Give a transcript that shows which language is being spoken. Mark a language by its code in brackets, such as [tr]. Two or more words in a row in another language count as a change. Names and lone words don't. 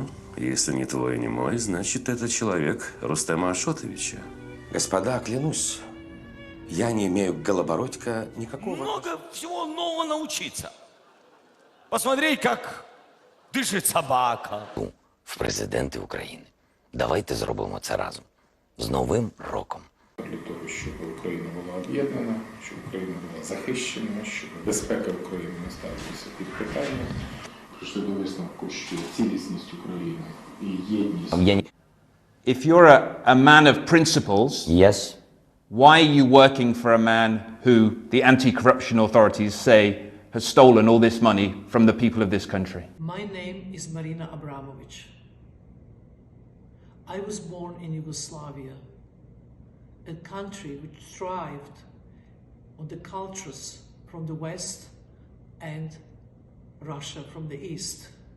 [ru] Если не твой, не мой, значит, это человек Рустема Ашотовича. Господа, клянусь, я не имею к Голобородько никакого... Много всего нового научиться. Посмотреть, как дышить собака. [uk] В президенти України. Давайте зробимо це разом. З Новим роком. Для того, щоб Україна була об'єднана, щоб Україна була захищена, щоб безпека України не ставилася під питання. Прийшли до висновку, що цілісність України і єдність... [en] If you're a man of principles, yes. Why are you working for a man who the anti-corruption authorities say has stolen all this money from the people of this country? My name is Marina Abramovic. I was born in Yugoslavia, a country which thrived on the cultures from the West and Russia from the East.